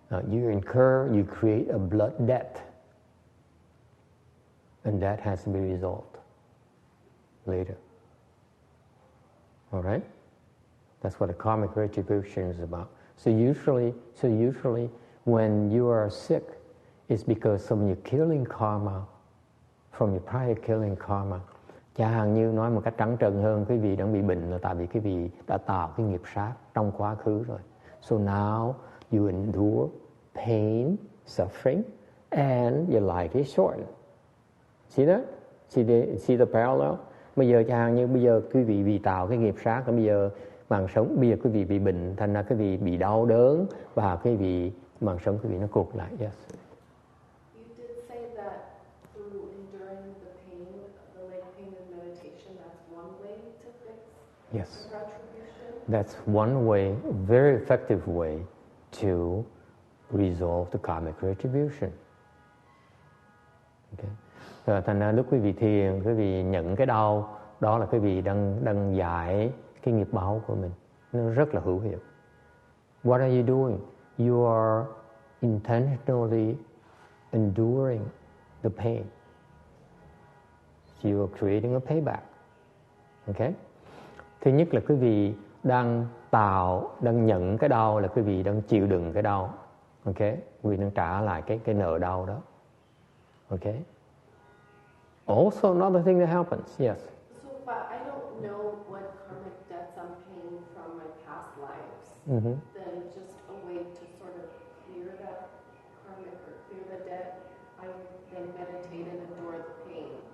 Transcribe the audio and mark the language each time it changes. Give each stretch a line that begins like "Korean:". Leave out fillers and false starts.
English: You create a blood debt, and that has to be resolved later. All right? That's what a karmic retribution is about. So usually when you are sick, it's because of your killing karma, from your prior killing karma.
Vietnamese: Chẳng hạn như nói một cách trắng trợn hơn, quý vị đang bị bệnh là tại vì quý vị đã tạo cái nghiệp sát trong quá khứ rồi.
English: So now you endure pain, suffering, and your life is shortened. See that? See the parallel?
Vietnamese: Bây giờ chẳng hạn như bây giờ quý vị bị tạo cái nghiệp sát, bây giờ quý vị bị bệnh, thành ra quý vị bị đau đớn và quý vị mạng sống quý vị nó cụt lại.
English: Yes. You did say that through enduring the pain, the leg pain and meditation, that's one way to fix Yes. retribution. That's one way, a very effective way to resolve the karmic retribution. Okay.
Vietnamese: Thành ra lúc quý vị thiền, quý vị nhận cái đau, đó là quý vị đang giải cái nghiệp báo của mình. Nó rất là hữu hiệu.
English: What are you doing? You are intentionally enduring the pain. So you are creating a payback. Okay?
Vietnamese: Thứ nhất là quý vị đang nhận cái đau, là quý vị đang chịu đựng cái đau. Okay? Quý vị đang trả lại cái nợ đau đó.
English: Okay? Also, another thing that happens, yes. So, but I don't know what karmic debts I'm paying from my past lives. Mm-hmm. Then just a way to sort of clear that karmic or clear the debt, I then meditate and endure the pain.